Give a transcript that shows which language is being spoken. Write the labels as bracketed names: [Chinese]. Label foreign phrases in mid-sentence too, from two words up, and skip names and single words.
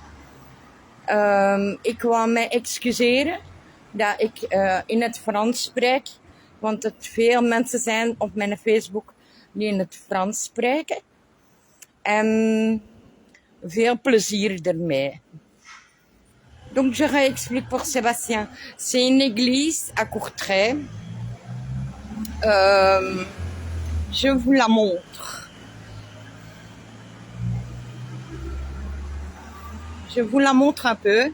[Dutch] Ik wou mij excuseren dat ik in het Frans spreek, want het veel mensen zijn op mijn Facebook die in het Frans spreken. En veel plezier ermee. [French] Donc je réexplique pour Sébastien. C'est une église à Courtrai. Je vous la montre. Je vous la montre un peu.